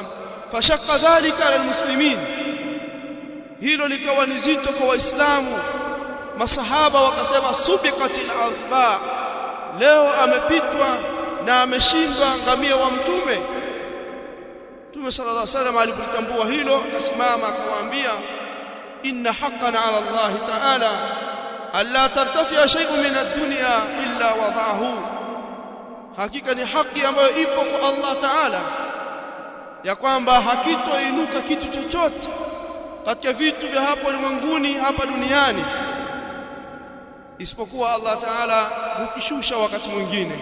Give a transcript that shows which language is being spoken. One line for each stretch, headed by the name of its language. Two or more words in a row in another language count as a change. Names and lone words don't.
Arabic: فشق ذلك على المسلمين,
Swahili: hilo likawa ni zito kwa Waislamu. Masahaba wakasema
Arabic: سبقت العضباء,
Swahili: leo amepitwa na ameshindwa ngamia wa Mtume. Mtume
Arabic: صلى الله عليه وسلم
Swahili: alipotambua hilo, akasimama akawaambia,
Arabic: إن حقا على الله تعالى ألا ترتفع شيء من الدنيا إلا وضعه,
Swahili: hakika ni haki ambayo ipo kwa Allah Ta'ala ya kwamba hakitoinuka kitu chochote katika vitu vya hapo ulimwenguni, hapa duniani, isipokuwa Allah Ta'ala hukishusha wakati mwingine.